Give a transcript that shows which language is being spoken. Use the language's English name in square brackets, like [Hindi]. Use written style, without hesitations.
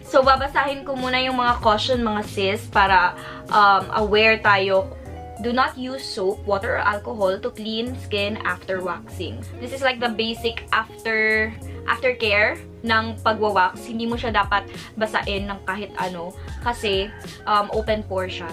[Filipino] So, babasahin ko muna yung mga caution mga sis para aware tayo. [English] Do not use soap, water, or alcohol to clean skin after waxing. This is like the basic aftercare [Filipino] ng pagwawax. Hindi mo siya dapat basain ng kahit ano kasi open pore siya.